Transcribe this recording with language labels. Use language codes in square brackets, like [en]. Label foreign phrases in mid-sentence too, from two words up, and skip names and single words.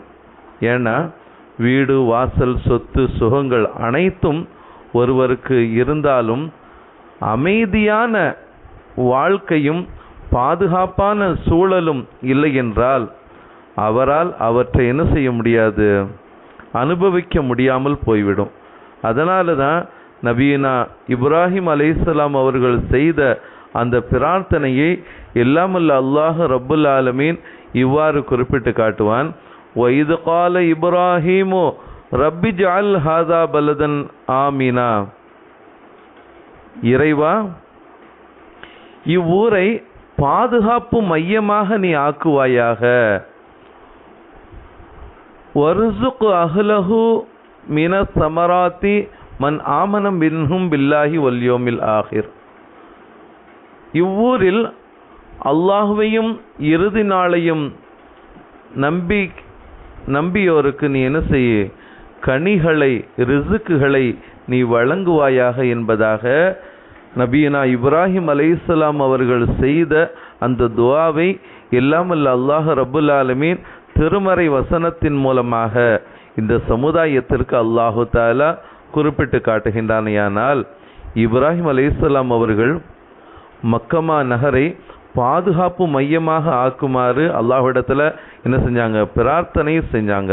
[ta] ஏன்னா வீடு, வாசல், சொத்து, சுகங்கள் அனைத்தும் ஒருவருக்கு இருந்தாலும் அமைதியான வாழ்க்கையும் பாதுகாப்பான சூழலும் இல்லை என்றால் அவரால் அவற்றை என்ன செய்ய முடியாது, அனுபவிக்க முடியாமல் போய்விடும். அதனால தான் நபியினா இப்ராஹிம் அலைஹிஸ்ஸலாம் அவர்கள் செய்த அந்த பிரார்த்தனையை எல்லாமல்ல [ar] الله رب العالمين [ta] இவ்வாறு குறிப்பிட்டு காட்டுவான். [ar] وَإِذْ قَالَ إِبْرَاهِيمُ رَبِّ اجْعَلْ هَذَا بَلَدًا آمِنًا. [ta] இறைவா, இவ்வூரை பாதுகாப்பு மையமாக நீ ஆக்குவாயாக. [ar] وَرْزُقْ أَهْلَهُ مِنَ الثَّمَرَاتِ مَنْ آمَنَ مِنْهُمْ بِاللَّهِ وَالْيَوْمِ الْآخِرِ. [ta] இவ்வூரில் அல்லாஹ்வையும் இறுதி நாளையும் நம்பியோருக்கு நீ என்ன செய்ய, கனிகளை, ரிசுக்குகளை நீ வழங்குவாயாக என்பதாக நபியினா இப்ராஹிம் அலைஹிஸ்ஸலாம் அவர்கள் செய்த அந்த துஆவை எல்லாமல்ல [ar] الله رب العالمين [ta] திருமறை வசனத்தின் மூலமாக இந்த சமுதாயத்திற்கு [ar] الله تعالى [ta] குறிப்பிட்டு காட்டுகின்றானேயானால் இப்ராஹிம் அலைஹிஸ்ஸலாம் அவர்கள் மக்கமா நகரை பாதுகாப்பு மையமாக ஆக்குமாறு அல்லாஹ்விடத்தில் என்ன செஞ்சாங்க, பிரார்த்தனை செஞ்சாங்க.